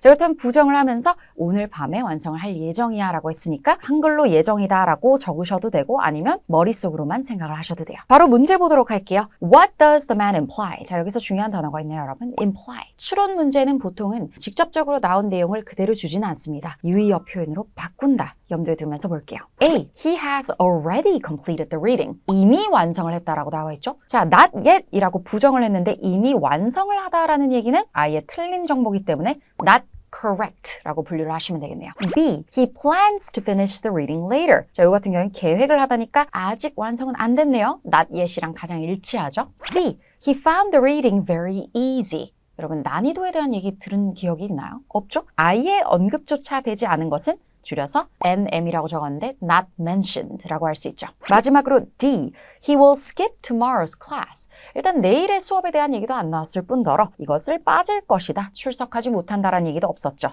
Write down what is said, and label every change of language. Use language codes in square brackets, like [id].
[ko] 자, 그렇다면 부정을 하면서 오늘 밤에 완성을 할 예정이야 라고 했으니까 한글로 예정이다 라고 적으셔도 되고 아니면 머릿속으로만 생각을 하셔도 돼요. 바로 문제 보도록 할게요. [en] What does the man imply? [ko] 자, 여기서 중요한 단어가 있네요, 여러분. [en] imply. [ko] 추론 문제는 보통은 직접적으로 나온 내용을 그대로 주지는 않습니다. 유의어 표현으로 바꾼다. 염두에 두면서 볼게요. A. [en] He has already completed the reading. [ko] 이미 완성을 했다라고 나와 있죠. 자, not yet 이라고 부정을 했는데 이미 완성을 하다라는 얘기는 아예 틀린 정보이기 때문에 not correct 라고 분류를 하시면 되겠네요. [en] B. He plans to finish the reading later. [ko] 자, 이 같은 경우는 계획을 하다니까 아직 완성은 안 됐네요. not yet이랑 가장 일치하죠. [en] C. He found the reading very easy. [ko] 여러분 난이도에 대한 얘기 들은 기억이 있나요? 없죠? 아예 언급조차 되지 않은 것은 줄여서 NM이라고 적었는데 not mentioned라고 할 수 있죠. 마지막으로 D. [en] He will skip tomorrow's class. [ko] 일단 내일의 수업에 대한 얘기도 안 나왔을 뿐더러 이것을 빠질 것이다. 출석하지 못한다라는 얘기도 없었죠.